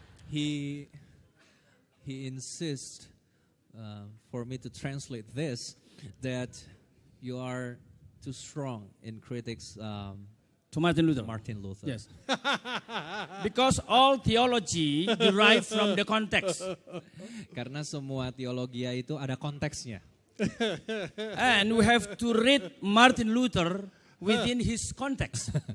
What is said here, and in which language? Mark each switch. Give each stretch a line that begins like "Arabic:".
English: He insists for me to translate this, that you are too strong in critics To Martin Luther. Martin Luther. Yes. Because all theology derived from the context.
Indonesian: Karena semua teologi itu ada konteksnya.
English: And we have to read Martin Luther within his context.